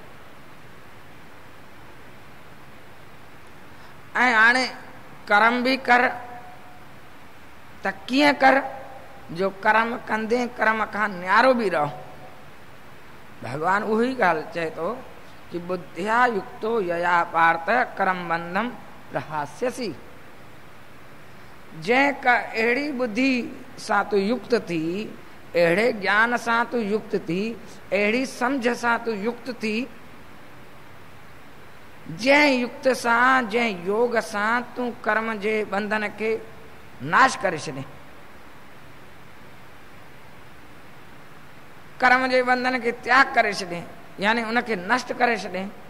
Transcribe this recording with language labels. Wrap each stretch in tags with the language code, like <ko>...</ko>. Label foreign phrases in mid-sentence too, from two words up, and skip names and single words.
<sd>ऐं हाणे कर्म बि कर त कीअं कर जो कर्म कंदे कर्म खां न्यारो बि रहो। भगवान उहो ई ॻाल्हि चए थो कि</sd> <sa>बुद्धिया युक्तो यया पार्थ कर्म बंधम प्रहास्यसि।</sa> <sd>जंहिं का अहिड़ी बुद्धि सां तूं युक्त थी, अहिड़े ज्ञान सां तूं युक्त थी, अहिड़ी सम्झ सां तूं युक्त थी, जंहिं युक्त सां, जंहिं योग सां तूं कर्म जे बंधन खे नाश करे छॾे, कर्म जे बंधन खे त्याग करे छॾे, यानी उनखे नष्ट करे छॾे।</sd>